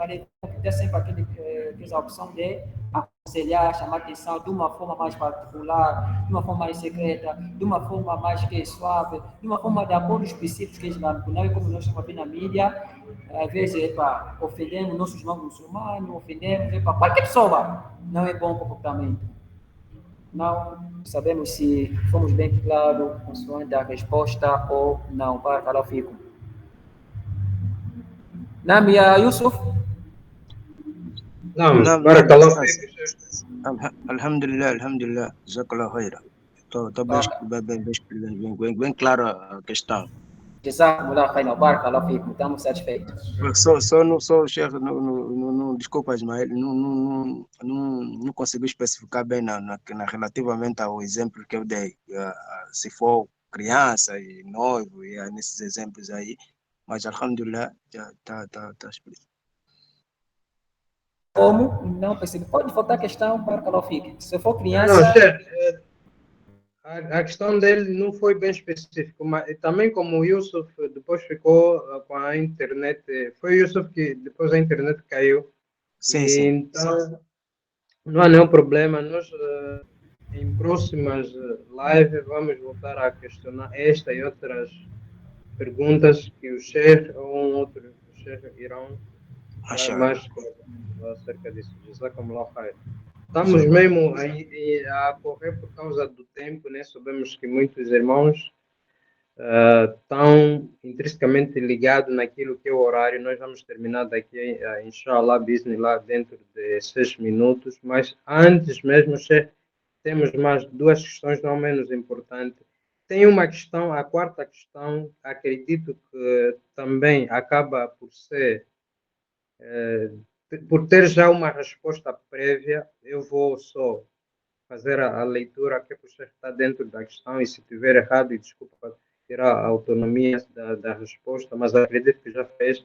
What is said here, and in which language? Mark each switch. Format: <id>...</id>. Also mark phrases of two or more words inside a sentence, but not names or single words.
<pt>Mas deve ter sempre aquela opção de aconselhar, chamar atenção de uma forma mais particular, de uma forma mais secreta, de uma forma mais suave, de uma forma de acordo específico que é islâmico. Não é como nós estamos vendo na mídia, às vezes ofendemos nossos irmãos muçulmanos, ofendemos qualquer pessoa. Não é bom comportamento. Não sabemos se fomos bem claros consoante a resposta ou não.</pt> <ar>بارك الله فيكم. نعم، يا يوسف. نعم نعم بارك نعم الله أستاذ. فيك. الحمد لله الحمد لله جزاك الله خيرا.</ar> <pt>Estou bem claro a questão.</pt> <ar>جزاكم الله خيرا، بارك الله فيكم.</ar> <pt>Estamos satisfeitos. Só Sheikh, desculpa, Ismael, não consegui especificar bem relativamente ao exemplo que eu dei. Se for criança e noivo, e nesses exemplos aí, mas alhamdulillah, já está explícito. Como? Não percebi. Pode voltar a questão,</pt> <ar>بارك الله فيكم.</ar> <pt>Se for Não, criança... Sheikh, a questão dele não foi bem específica, mas também como o Yusuf depois ficou com a internet, foi o Yusuf que depois a internet caiu. Sim, E sim. então não há nenhum problema. Nós em próximas lives vamos voltar a questionar esta e outras perguntas que o Sheikh ou um outro Sheikh irão falar mais acerca disso.</pt> <ar>جزاكم الله خير.</ar> <pt>Estamos mesmo a correr por causa do tempo, né? Sabemos que muitos irmãos estão intrinsecamente ligados naquilo que é o horário. Nós vamos terminar daqui,</pt> <ar>إن شاء الله، بسم الله,</ar> <pt>dentro de 6 minutos. Mas antes mesmo, temos mais duas questões não menos importantes. Tem uma questão, a quarta questão, acredito que também acaba por ser... por ter já uma resposta prévia, eu vou só fazer a leitura que você está dentro da questão, e se tiver errado, e desculpa, terá a autonomia da resposta, mas acredito que já fez.</pt>